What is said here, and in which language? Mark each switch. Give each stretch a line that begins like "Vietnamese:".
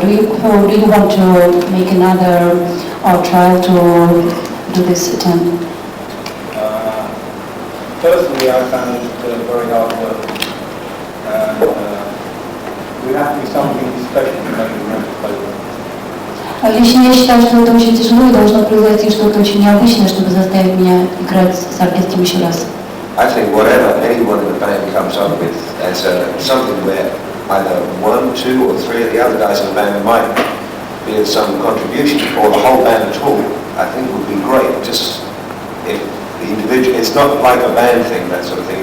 English: Do you want to make another trial to do this attempt? Personally, I found it very hard work. And we have to be something special to make it work closer.
Russian: Лично я считаю, что это очень тяжело и должно произойти что-то очень необычное, чтобы заставить меня играть с оркестром еще раз.
English: I think whatever anyone in the band comes up with as something where either one, two, or three of the other guys in the band might be of some contribution, or the whole band at all, I think would be great. Just if the individual, it's not like a band thing, that sort of thing.